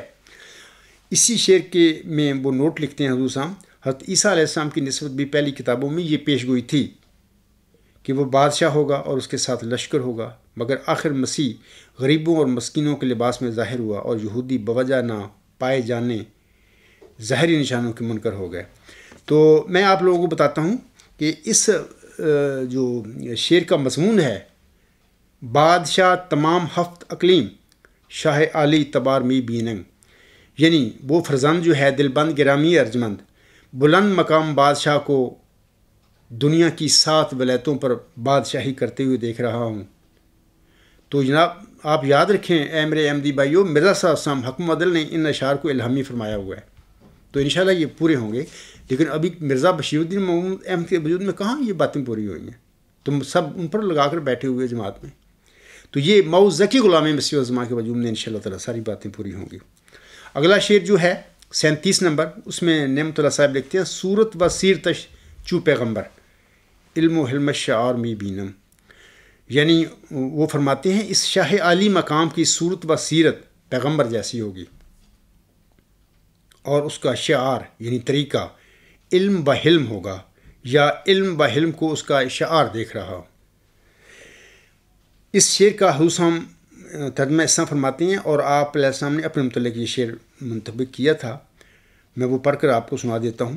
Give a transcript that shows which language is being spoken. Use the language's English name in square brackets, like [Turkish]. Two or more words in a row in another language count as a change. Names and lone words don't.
[Urdu] اسی شعر میں وہ نوٹ لکھتے ہیں حضور صاحب: حضرت عیسیٰ علیہ السلام کی نسبت بھی پہلی کتابوں میں یہ پیشگوئی تھی کہ وہ بادشاہ ہوگا اور اس کے ساتھ لشکر ہوگا، مگر آخر مسیح غریبوں اور مسکینوں کے لباس میں ظاہر ہوا اور یہودی بوجہ نہ پائے جانے ظاہری نشانوں کے منکر ہو گئے۔ تو میں آپ لوگوں کو بتاتا ہوں کہ اس جو شعر کا مضمون ہے، [Persian] بادشاہ تمام ہفت اقلیم، شاہ عالی تبار می بیننگ، [Urdu] یعنی وہ فرزند جو ہے دلبند گرامی ارجمند، بلند مقام بادشاہ کو دنیا کی 7 ولایتوں پر بادشاہی کرتے ہوئے دیکھ رہا ہوں۔ تو جناب آپ یاد رکھیں، اے میرے احمدی بھائیو، مرزا صاحب صاحب حکم عدل نے ان اشعار کو الہامی فرمایا ہوا ہے، تو انشاءاللہ یہ پورے ہوں گے۔ لیکن ابھی مرزا بشیر الدین محمود احمد کے وجود میں کہاں یہ باتیں پوری ہوئی ہیں؟ تم سب ان پر لگا کر بیٹھے ہوئے جماعت میں۔ تو یہ موعود ذکی غلام مسیح الزمان کے وجود میں انشاءاللہ تعالیٰ ساری باتیں پوری ہوں گی۔ اگلا شعر جو ہے 37 نمبر، اس میں نعمت اللہ صاحب لکھتے ہیں: [Persian] صورت و سیرتش چو پیغمبر، علم و حلم شعار می بینم۔ [Urdu] یعنی وہ فرماتے ہیں اس شاہ عالی مقام کی صورت و سیرت پیغمبر جیسی ہوگی، اور اس کا شعار یعنی طریقہ علم و حلم ہوگا، یا علم و حلم کو اس کا شعار دیکھ رہا ہوں۔ اس شعر کا حسام ترجمہ اس طرح فرماتے ہیں، اور آپ علیہ السلام نے اپنے متعلق یہ شعر منتخب کیا تھا، میں وہ پڑھ کر آپ کو سنا دیتا ہوں۔